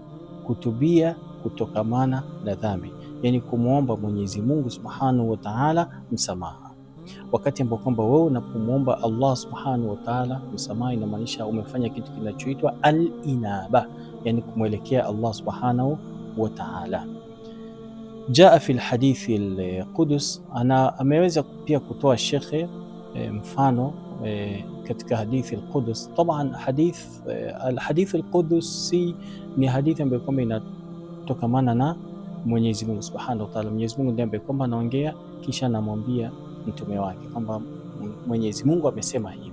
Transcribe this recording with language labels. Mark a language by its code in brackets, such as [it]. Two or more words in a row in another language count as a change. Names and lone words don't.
[sw] Kutubia kutokamana na dhambi, yani kumwomba Mwenyezi Mungu [ar] سبحانه وتعالى [sw] msamaha. Wakati ambapo kwamba wewe unapomwomba Allah [ar] سبحانه وتعالى [sw] msamaha, inamaanisha umefanya kitu kinachoitwa al-inaba, yani kumwelekea Allah [ar] سبحانه وتعالى. جاء في الحديث القدسي, [sw] ana ameweza pia kutoa shekhe mfano katika hadithi al-Qudus. Taban [ar] الحديث القدسي [sw] ni hadithi ambayo kwamba inatokamana na Mwenyezi Mungu [ar] سبحانه وتعالى. [sw] Mwenyezi Mungu ndiye ambaye kwamba anaongea kisha anamwambia mtume wake kwamba Mwenyezi Mungu amesema hivi.